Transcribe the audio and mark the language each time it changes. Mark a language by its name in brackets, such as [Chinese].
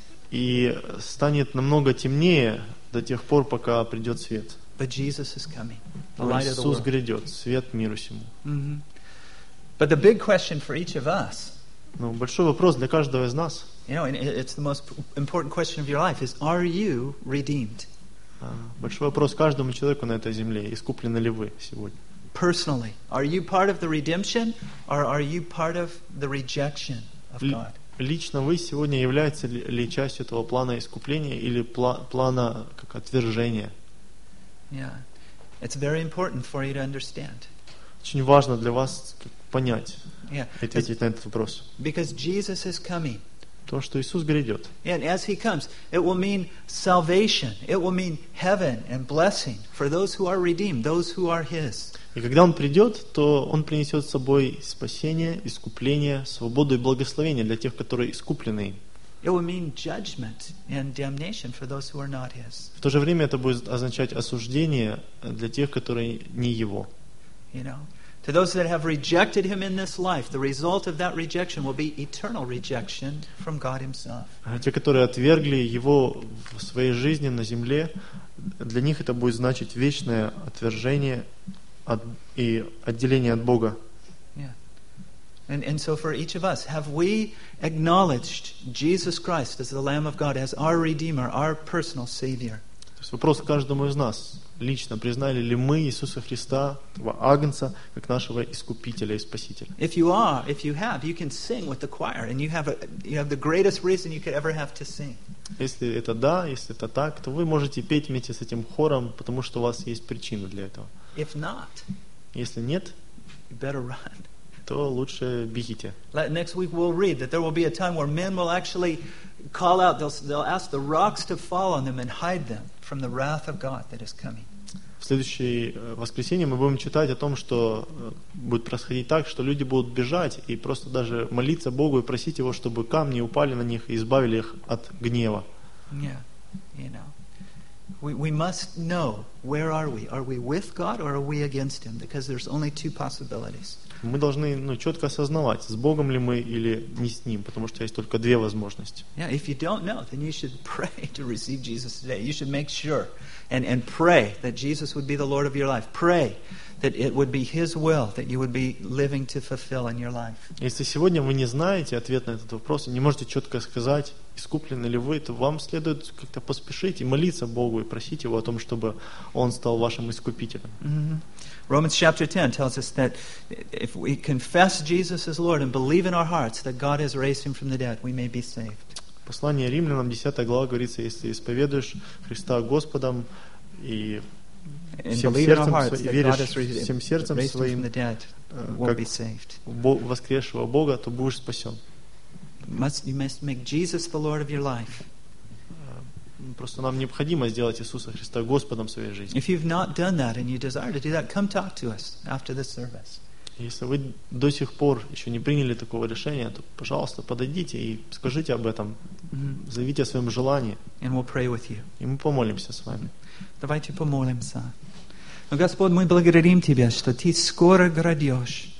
[Russian] И станет намного темнее до тех пор, пока придет свет. [English] But Jesus is coming, the light of the world. [Russian] Иисус грядет, свет миру всему. Mm-hmm. [English] But the big question for each of us. [Russian] Ну, большой вопрос для каждого из нас. [English] You know, and it's the most important question of your life is, are you redeemed? [Russian] Большой вопрос каждому человеку на этой земле: искуплены ли вы сегодня? [English] Personally, are you part of the redemption, or are you part of the rejection of God? [Russian] Лично вы сегодня являетесь ли частью этого плана искупления или плана как отвержения? [English] Yeah, it's very important for you to understand. [Russian] Очень важно для вас понять, ответить на этот вопрос. [English] Because Jesus is coming. [Russian] То, что Иисус грядет. [English] And as He comes, it will mean salvation. It will mean heaven and blessing for those who are redeemed, those who are His. [Russian] И когда Он придет, то Он принесет с собой спасение, искупление, свободу и благословение для тех, которые искуплены им. [English] It will mean judgment and damnation for those who are not His. [Russian] В то же время это будет означать осуждение для тех, которые не Его. [English] You know? To those that have rejected Him in this life, the result of that rejection will be eternal rejection from God Himself. [Russian] Те, которые отвергли Его в своей жизни на земле, для них это будет значить вечное отвержение и отделение от Бога. Yeah. [English] And so for each of us, have we acknowledged Jesus Christ as the Lamb of God, as our Redeemer, our personal Savior? [Russian] Вопрос каждому из нас. Лично признали ли мы Иисуса Христа, этого Агнца, как нашего Искупителя и Спасителя? [English] If you are, if you have, you can sing with the choir, and you have the greatest reason you could ever have to sing. [Russian] Если это да, если это так, то вы можете петь вместе с этим хором, потому что у вас есть причина для этого. [English] If not, [Russian] если нет, [English] you better run. [Russian] То лучше бегите. [English] Next week we'll read that there will be a time where men will actually call out, they'll ask the rocks to fall on them and hide them from the wrath of God that is coming. [Russian] В следующее воскресенье мы будем читать о том, что будет происходить так, что люди будут бежать и просто даже молиться Богу и просить Его, чтобы камни упали на них и избавили их от гнева. [English] Yeah, you know. We must know, where are we? Are we with God or are we against Him? Because there's only two possibilities. [Russian] Мы должны, ну, четко осознавать, с Богом ли мы или не с Ним, потому что есть только две возможности. [English] Yeah, if you don't know, then you should pray to receive Jesus today. You should make sure and pray that Jesus would be the Lord of your life. Pray that it would be His will that you would be living to fulfill in your life. [Russian] Если сегодня вы не знаете ответ на этот вопрос, не можете четко сказать, искуплены ли вы, то вам следует как-то поспешить и молиться Богу и просить Его о том, чтобы Он стал вашим искупителем. Mm-hmm. [English] Romans chapter 10 tells us that if we confess Jesus as Lord and believe in our hearts that God has raised Him from the dead, we may be saved. [Russian] Послание Римлянам 10 глава говорится, если исповедуешь Христа Господом и всем сердцем своим, как воскресшего Бога, то будешь спасен. [English] You must make Jesus the Lord of your life. [Russian] Просто нам необходимо сделать Иисуса Христа Господом своей жизни. [English] If you've not done that and you desire to do that, come talk to us after this service. [Russian] Если вы до сих пор еще не приняли такого решения, то, пожалуйста, подойдите и скажите об этом. Заявите о своем желании. [English] And we'll pray with you. [Russian] И мы помолимся с вами. Давайте помолимся. Но, Господь, мы благодарим Тебя, что Ты скоро грядешь.